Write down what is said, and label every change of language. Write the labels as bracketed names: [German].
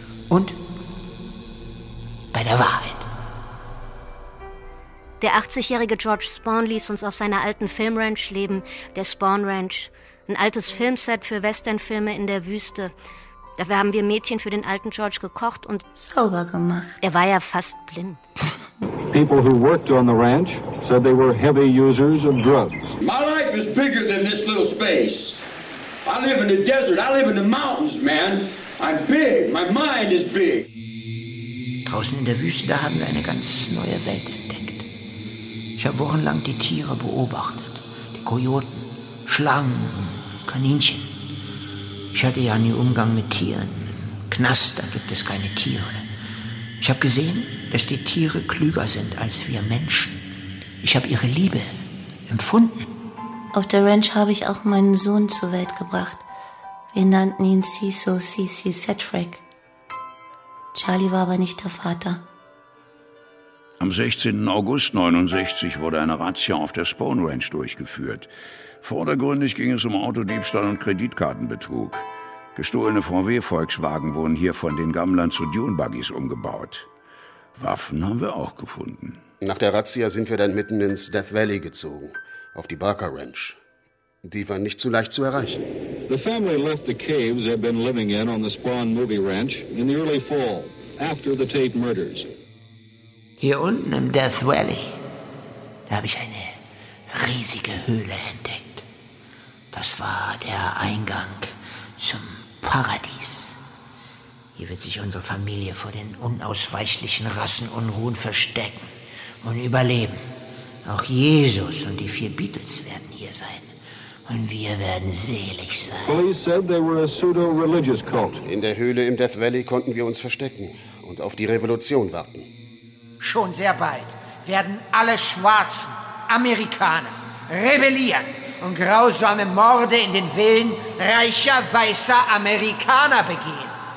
[German] Und bei der Wahrheit. Der 80-jährige George Spawn ließ uns auf seiner alten Filmranch leben, der Spawn Ranch. Ein altes Filmset für Westernfilme in der Wüste. Dafür haben wir Mädchen für den alten George gekocht und sauber gemacht. Er war ja fast blind. [English] People who worked on the ranch said they were heavy users of drugs. My life is bigger than this little space. I live in the desert, I live in the mountains, man. I'm big, my mind is big. [German] Draußen in der Wüste, da haben wir eine ganz neue Welt entdeckt. Ich habe wochenlang die Tiere beobachtet. Die Kojoten, Schlangen und Kaninchen. Ich hatte ja nie Umgang mit Tieren. Im Knast, da gibt es keine Tiere. Ich habe gesehen, dass die Tiere klüger sind als wir Menschen. Ich habe ihre Liebe empfunden. Auf der Ranch habe ich auch meinen Sohn zur Welt gebracht. Wir nannten ihn Ciso C.C. Cedric. Charlie war aber nicht der Vater. Am 16. August 1969 wurde eine Razzia auf der Spawn Ranch durchgeführt. Vordergründig ging es um Autodiebstahl und Kreditkartenbetrug. Gestohlene VW-Volkswagen wurden hier von den Gammlern zu Dune-Buggies umgebaut. Waffen haben wir auch gefunden. Nach der Razzia sind wir dann mitten ins Death Valley gezogen, auf die Barker Ranch. Die war nicht zu leicht zu erreichen. [English] The family left the caves they've been living in on the Spawn Movie Ranch in the early fall, after the Tate murders. [German] Hier unten im Death Valley, da habe ich eine riesige Höhle entdeckt. Das war der Eingang zum Paradies. Hier wird sich unsere Familie vor den unausweichlichen Rassenunruhen verstecken und überleben. Auch Jesus und die vier Beatles werden hier sein. Und wir werden selig sein. [English] Police said they were a pseudo-religious cult. [German] In der Höhle im Death Valley konnten wir uns verstecken und auf die Revolution warten. Schon sehr bald werden alle Schwarzen Amerikaner rebellieren und grausame Morde in den Villen reicher, weißer Amerikaner begehen.